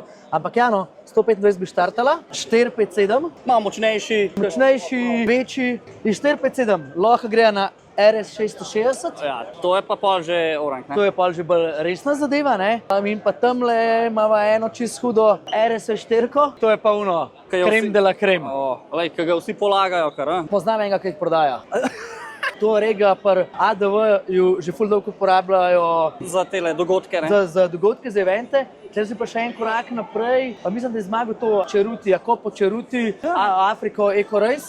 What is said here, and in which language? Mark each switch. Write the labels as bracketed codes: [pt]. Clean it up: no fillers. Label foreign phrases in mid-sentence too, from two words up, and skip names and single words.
[sl] Ampak ja, no, 125 bi štartala, 457. Malo močnejši. Močnejši, večji in 457. Lahko gre na RS 660. Ja, to je pa pol že orang, ne? To je pa že bolj resna zadeva, ne? In pa tamle imava eno čist hudo RS 4, to je pa uno, [fr] krem de la krem. [sl] Lej, ki ga vsi polagajo, kar, Poznam enega, ki jih prodaja. To rega pri ADV-ju že ful dolgo uporabljajo Za tele dogodke, ne? za dogodke, za evente. Če si pa še en korak naprej, pa mislim, da je zmagal to Čeruti, Jakopo Čeruti, Afriko Eco Race.